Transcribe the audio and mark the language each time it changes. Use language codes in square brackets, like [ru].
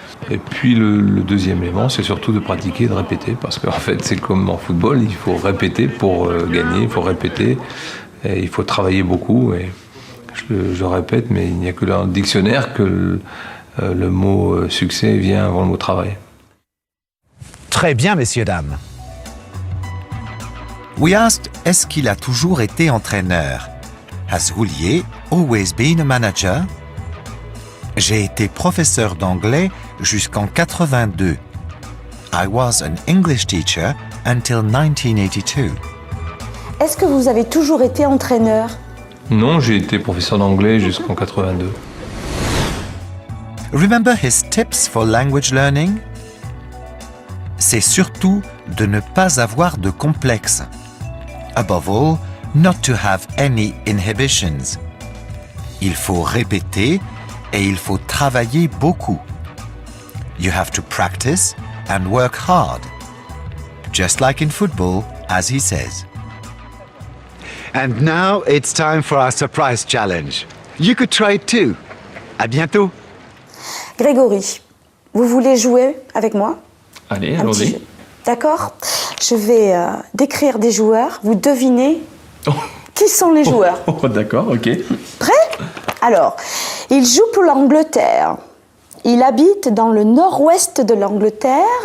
[fr] Et puis le deuxième élément, c'est surtout de pratiquer et de répéter, parce qu'en fait, c'est comme en football, il faut répéter pour gagner, il faut répéter, et il faut travailler beaucoup. Et je répète, mais il n'y a que dans le dictionnaire que le mot succès vient avant le mot travail. Très bien, messieurs, dames. [en] We asked, [fr] est-ce qu'il a toujours été entraîneur? [en] Has Houllier always been a manager? [fr] J'ai été professeur d'anglais jusqu'en 82. [en] I was an English teacher until 1982. [fr] Est-ce que vous avez toujours été entraîneur? Non, j'ai été professeur d'anglais jusqu'en 82. [en] Remember his tips for language learning? [fr] C'est surtout de ne pas avoir de complexe. [en] Above all, not to have any inhibitions. [fr] Il faut répéter et il faut travailler beaucoup. [en] You have to practice and work hard. Just like in football, as he says. And now it's time for our surprise challenge. You could try it too. [fr] À bientôt. Grégory, vous voulez jouer avec moi? Allez, Un petit allons-y. jeu. D'accord? Je vais décrire des joueurs. Vous devinez qui sont les joueurs. Oh, d'accord, ok. Prêt? Alors, il joue pour l'Angleterre. Il habite dans le nord-ouest de l'Angleterre,